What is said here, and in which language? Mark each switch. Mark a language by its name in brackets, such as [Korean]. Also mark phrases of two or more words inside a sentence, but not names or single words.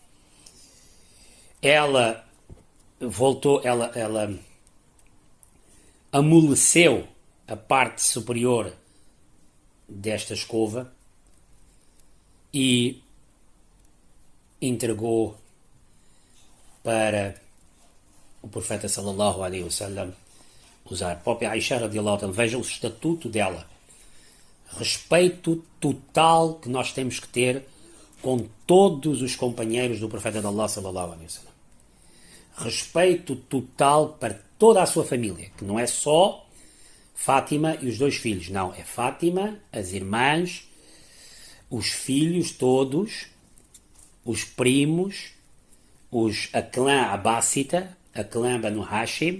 [Portuguese] Ela voltou, ela amoleceu a parte superior desta escova e entregou para o profeta [Arabic] صلى الله عليه وسلم [Portuguese] usar. A própria Aisha [Arabic] رضي الله عنها, [Portuguese] veja o estatuto dela. Respeito total que nós temos que ter com todos os companheiros do profeta de Allah [Arabic] صلى الله عليه وسلم. [Portuguese] Respeito total para toda a sua família, que não é só Fátima e os 2 filhos, não, é Fátima, as irmãs, os filhos todos, os primos, a clã Abássita, a clã Banu Hashim.